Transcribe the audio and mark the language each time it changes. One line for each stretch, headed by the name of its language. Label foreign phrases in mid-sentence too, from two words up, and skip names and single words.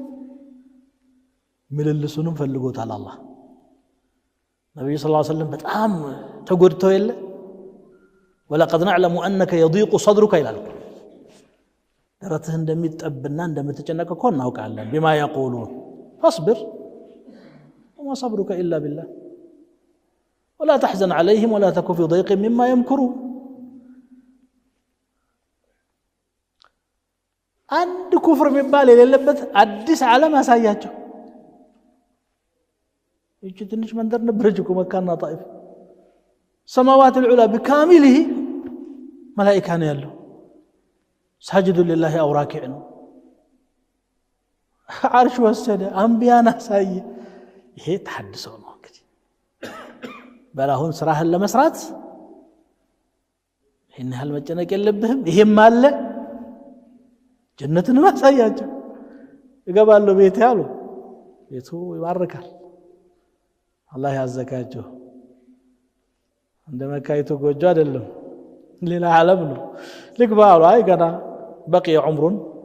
Amharic: ምልልሱንም ፈልጎታል አላህ ነብዩ
Arabic: صلى الله عليه وسلم
Amharic: በጣም ተጎድተው የለ
Arabic: ولقد نعلم أنك يضيق صدرك
Amharic: ይላል ደረትህ እንደሚጠብና እንደምትጨነቅ እኮ እናውቃለን
Arabic: بما يقولون فاصبر وما صبرك الا بالله ولا تحزن عليهم ولا تك في ضيق مما يمكرون
Amharic: አንድ ኩፍር የሚባል የሌለበት አዲስ ዓለም አሳያቸው እቺ ትንሽ መንደር ነበረች እኮ መካና ጣይፍ
Arabic: سماوات العلى بكامله ملائكه
Amharic: ነው ያለው
Arabic: ساجد لله او راكع
Amharic: ነው عرش ወሰደ አንቢያና ሳይ ይሄ ተሐድሶ ነው እንግዲህ በላሁን ስራህን ለመስራት ይሄን ያህል መጨነቅ የለብህም ይሄም አለ ጀነትን ማሳያቸው ይገባሉ ቤት ያሉ ቤቱ ይባርካል አላህ ያዘጋጀው እንደ መካይቱ ጎጆ አይደለም ሌላ ዓለም ነው ልግባሉ አይ ገና በقي عمرን